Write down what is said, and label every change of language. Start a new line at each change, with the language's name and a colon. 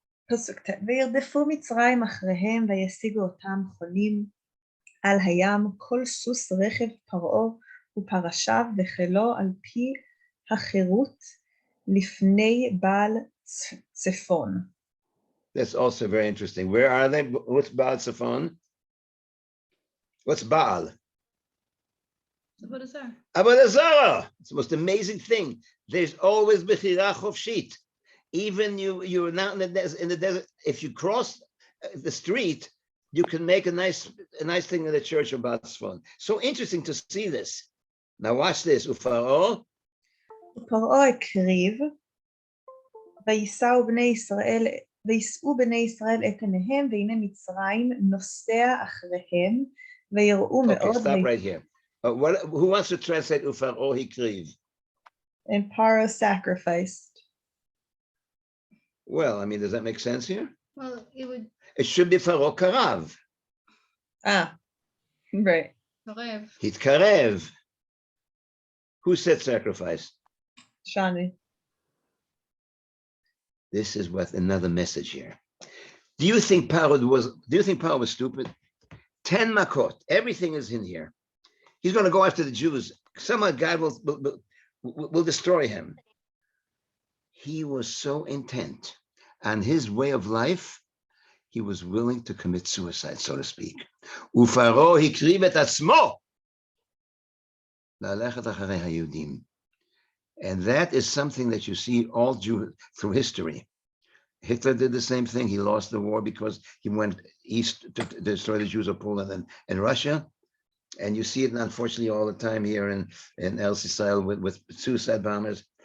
Hebrew: פסוק ט' וירדפו מצרים אחריהם וישיגו אותם חונים על הים כל סוס רכב פרעה ופרשיו וחילו על פי החירות לפני בעל צפון.
English: That's also very interesting. Where are they? What's Baal Tzafon? What's Baal? Avodah Zarah. It's the most amazing thing. There's always Bechira Chofshit. Even you're not in the desert. If you cross the street, you can make a nice thing in the church of Baal Tzafon. So interesting to see this. Now watch this. ופרעה
Hebrew: הקריב ויישאו בני ישראל את עיניהם והנה מצרים נוסע אחריהם ויראו מאוד.
English: Okay, stop right here. Who wants to translate
Hebrew: ופרעה הקריב?
English: And Paro sacrificed. Well, I mean, does that make sense here? Well, It should be Pharaoh Karav. Right. Hitkarev. Who said sacrifice? Shani. This is what another message here. Do you think Paro was stupid? 10 makot. Everything is in here. He's going to go after the Jews. Somehow God will destroy him. He was so intent on his way of life, he was willing to commit suicide, so to speak.
Hebrew: ופרעה הקריב את עצמו ללכת אחרי היהודים.
English: And that is something that you see all through history. Hitler did the same thing. He lost the war because he went east to destroy the Jews of Poland and Russia. And you see it, unfortunately, all the time here in El Israel with suicide bombers.